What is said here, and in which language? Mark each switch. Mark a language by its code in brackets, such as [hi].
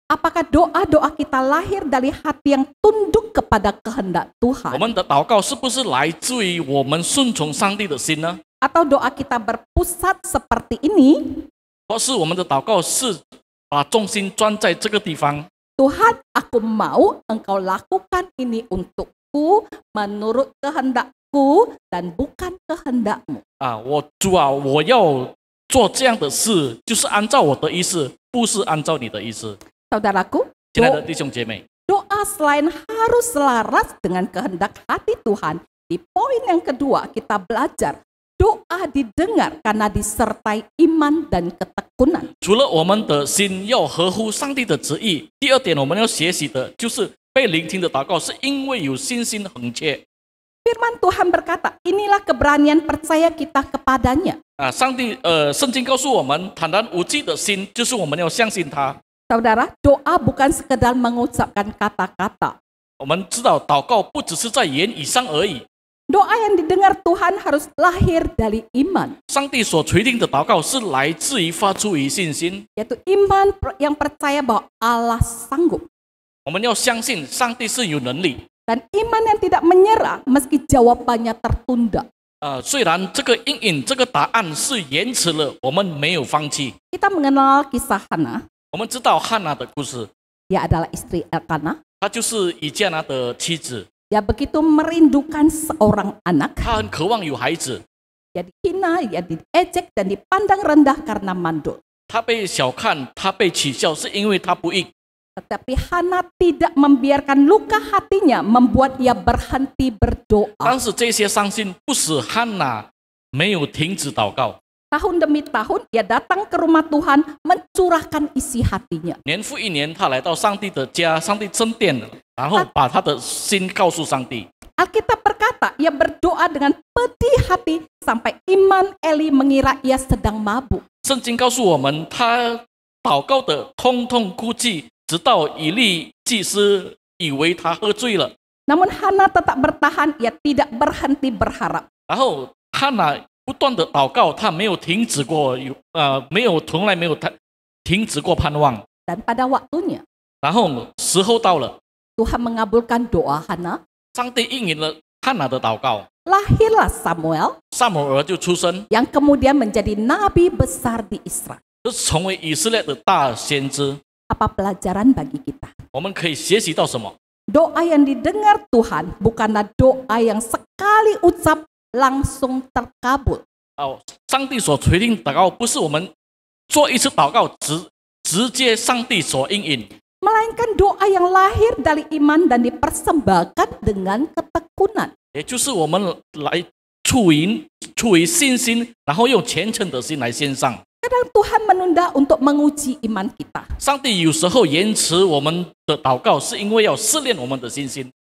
[id] Apakah doa-doa kita lahir dari hati yang tunduk kepada kehendak [zh] 我 [id] Tuhan? [zh] 们的祷告是不是来自于我们顺从上帝的心呢？ [id] Atau doa kita berpusat seperti ini? [zh] 或是我们的祷告是把重心专在这个地方？ [id] Tuhan, aku mau Engkau lakukan ini untukku menurut kehendak-Ku dan bukan kehendak-Mu. [zh] 啊，主啊，我要做这样的事，就是按照我的意思，不是按照你的意思。 [id] Saudaraku, [zh] 亲爱的弟兄姐妹， [id] doa selain harus selaras dengan kehendak hati Tuhan, di poin yang kedua kita belajar doa didengar karena disertai iman dan ketekunan. [zh] 除了我们的心要合乎上帝的旨意，第二点我们要学习的就是被聆听的祷告，是因为有信心恒切。 [id] Firman Tuhan berkata, inilah keberanian percaya kita kepadanya. [zh] 啊，圣经告诉我们，坦然无惧的心，就是我们要相信他。 [id] Saudara, doa bukan sekedar mengucapkan kata-kata. [zh] 我们知道，祷告不只是在言语上而已。 [id] Doa yang didengar Tuhan harus lahir dari iman, [zh] 上帝所垂听的祷告是来自于发出于信心， [id] yaitu iman yang percaya bahwa Allah sanggup. [zh] 我们要相信上帝是有能力。 [id] Dan iman yang tidak menyerah meski jawabannya tertunda. [zh] 虽然这个阴影、这个答案是延迟了，我们没有放弃。 [id] Kita mengenal kisah Hana. [zh] 我们知道汉娜的故事， [id] Dia adalah istri Elkanah. [zh] 她就是以迦拿的妻子， [id] Dia begitu merindukan seorang anak. [zh] 她很渴望有孩子， [id] Dia dihina, dia diejek dan dipandang rendah karena mandul. [zh] 她被小看，她被取笑，是因为她不义。 [id] Tetapi Hana tidak membiarkan luka hatinya membuat ia berhenti berdoa. [zh] 但是这些伤心不使汉娜没有停止祷告， [id] Tahun demi tahun ia datang ke rumah Tuhan mencurahkan isi hatinya. [zh] 年复一年，她来到上帝的家，上帝正殿，然后把她的心告诉上帝。 [id] Alkitab berkata ia berdoa dengan pedih hati sampai Iman Eli mengira ia sedang mabuk. [zh] 圣经告诉我们，她祷告的痛痛哭泣，直到以利祭司以为她喝醉了。 [id] Namun Hana tetap bertahan, ia tidak berhenti berharap. [zh] 然后汉娜不断的祷告，她没有停止过，从来没有停止过盼望。 [id] Dan pada waktunya [zh] 然后时候到了， [id] Tuhan mengabulkan doa Hana. [zh] 上帝应允了汉娜的祷告， [id] Lahirlah Samuel [zh] 撒母耳就出生， [id] yang kemudian menjadi nabi besar di Israel. [zh] 就是成为以色列的大先知。 [id] Apa pelajaran bagi kita? [zh] 我们可以学习到什么？ [id] Doa yang didengar Tuhan bukanlah doa yang sekali ucap langsung terkabul. [zh] 上帝所垂听祷告，不是我们做一次祷告直接上帝所应允， [id] Melainkan doa yang lahir dari iman dan dipersembahkan dengan ketekunan. [zh] 也就是我们来出出于信心，然后用虔诚的心来献上。 [id] Kadang Tuhan menunda untuk menguji iman kita. [zh] 上帝有时候延迟我们的祷告，是因为要试炼我们的信心。